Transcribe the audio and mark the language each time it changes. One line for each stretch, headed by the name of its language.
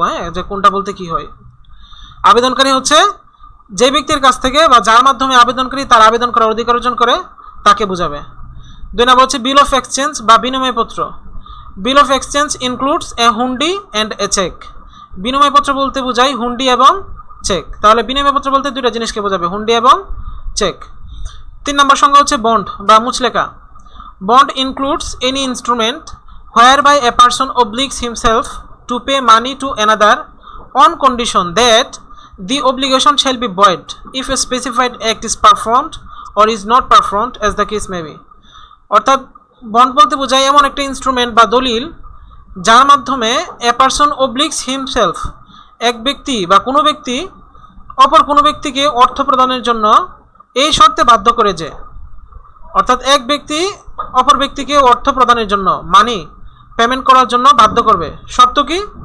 Bangla: হ্যাঁ, যে কোনটা বলতে কি হয়। আবেদনকারী হচ্ছে যে ব্যক্তির কাছ থেকে বা যার মাধ্যমে আবেদনকারী তার আবেদন করার অধিকার অর্জন করে, তাকে বোঝাবে। 2 নম্বর হচ্ছে বিল অফ এক্সচেঞ্জ বা বিনিময়পত্র।
English: Bill of exchange includes a hundi and a cheque.
Bangla: বিনিময়পত্র বলতে বোঝায় হুন্ডি এবং চেক। তাহলে বিনিময়পত্র বলতে 2টা জিনিসকে বোঝাবে, হুন্ডি এবং চেক। 3 নম্বর সংজ্ঞা হচ্ছে বন্ড বা মুচলেকা।
English: Bond includes any instrument whereby a person obliges himself to pay money to another on condition that the obligation shall be void if a specified act is performed or is not performed as the case may be।
Bangla: অর্থাৎ bond বলতে বোঝায় এমন একটা instrument বা দলিল যার মাধ্যমে
English: a person obliges himself,
Bangla: এক ব্যক্তি বা কোনো ব্যক্তি অপর কোনো ব্যক্তিকে অর্থ প্রদানের জন্য এই শর্তে বাধ্য করে যে, অর্থাৎ এক ব্যক্তি অপর ব্যক্তিকে অর্থ প্রদানের জন্য মানি পেমেন্ট করার জন্য বাধ্য করবে। শর্ত কি?